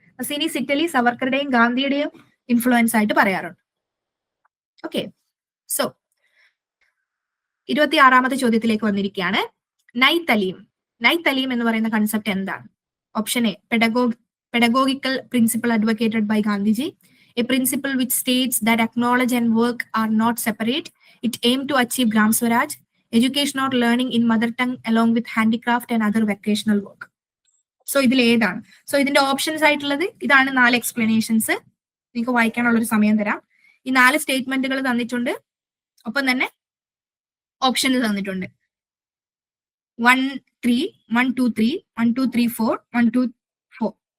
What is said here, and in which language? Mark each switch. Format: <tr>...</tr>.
<ml>മസീനീസ് Italy സവർക്കറുടെയും ഗാന്ധിയുടെയും influence ആയിട്ട് പറയാറുണ്ട്. Okay, so 26ാമത്തെ ചോദ്യത്തിലേക്ക് വന്നിരിക്കുകയാണ്. നൈ തലീം എന്ന് പറയുന്ന കൺസെപ്റ്റ് എന്താണ്? Option A,</ml> <en>Pedagogical principle advocated by Gandhiji. A principle which states that acknowledge and work are not separate. It aimed to achieve Gram Swaraj, education or learning in mother tongue along with handicraft and other vocational work.</en> <ml>So ഇതിൽ ഏതാണ്? So ഇതിന്റെ options ആയിട്ടുള്ളത് ഇതാണ്. 4 explanations നിങ്ങൾക്ക് വായിക്കാനുള്ള ഒരു സമയം തരാം. ഈ 4 സ്റ്റേറ്റ്മെന്റുകൾ തന്നിട്ടുണ്ട്, ഒപ്പം തന്നെ ഓപ്ഷൻസ് തന്നിട്ടുണ്ട്. 1, 3, 1, 2, 3, 1, 2, 3, 4, 1, 2, 4.</ml>